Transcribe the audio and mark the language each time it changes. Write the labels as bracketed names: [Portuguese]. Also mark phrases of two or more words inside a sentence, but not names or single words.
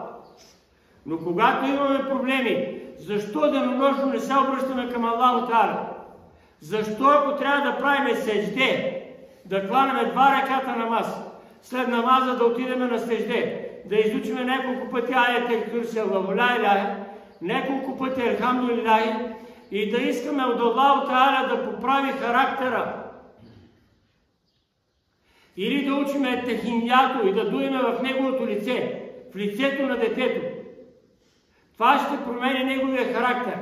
[Bulgarian] Но когато имаме проблеми, защо денонощно не се обръщаме към Аллах Та'аля? Защо, ако трябва да правим седжде, да кланеме 2 реката намаз, след намаза да отидем на седжде, да изучиме няколко пъти [Arabic] آية الكرسي الله لا إله, [Bulgarian] няколко пъти елхамдулилахи, и да искаме от Аллах Та'аля да поправи характера, или да учиме техинято и да дуеме в неговото лице, в лицето на детето, това ще промени неговия характер.